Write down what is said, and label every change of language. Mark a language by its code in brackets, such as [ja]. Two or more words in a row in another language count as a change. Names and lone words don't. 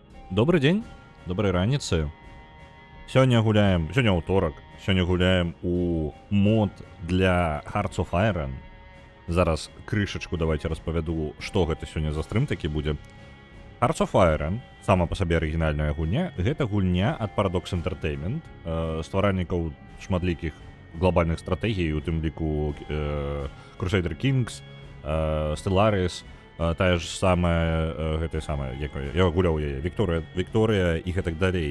[be] Добрый дзень, добрай раніцы. Сёння ўторак. Сёння гуляем у мод для Hearts of Iron. Зараз крышачку давайте распавяду, што гэта сёння за стрым такі будзе. Hearts of Iron, сама па сабе арыгінальная гульня, гэта гульня ад Paradox Entertainment, стваральнікаў шматлікіх глобальных стратэгій, у тым ліку Crusader Kings, Stellaris, тая ж самая, гэтая самая, я гуляў яе, Victoria і гэтак далей.